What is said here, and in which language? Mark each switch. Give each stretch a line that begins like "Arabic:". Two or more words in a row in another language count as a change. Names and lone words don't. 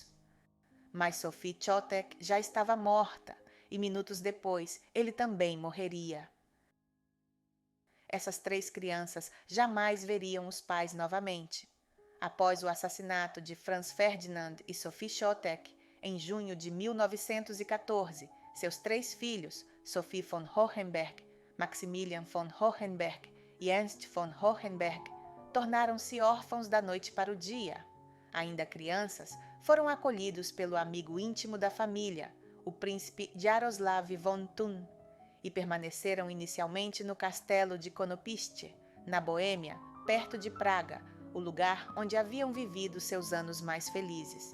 Portuguese: Mas Sophie Chotek já estava morta e minutos depois ele também morreria. Essas 3 crianças jamais veriam os pais novamente. Após o assassinato de Franz Ferdinand e Sophie Chotek, em junho de 1914, seus 3 filhos, Sophie von Hohenberg, Maximilian von Hohenberg e Ernst von Hohenberg, tornaram-se órfãos da noite para o dia. Ainda crianças, foram acolhidos pelo amigo íntimo da família, o príncipe Jaroslav von Thun, e permaneceram inicialmente no castelo de Konopiste, na Boêmia, perto de Praga, o lugar onde haviam vivido seus anos mais felizes.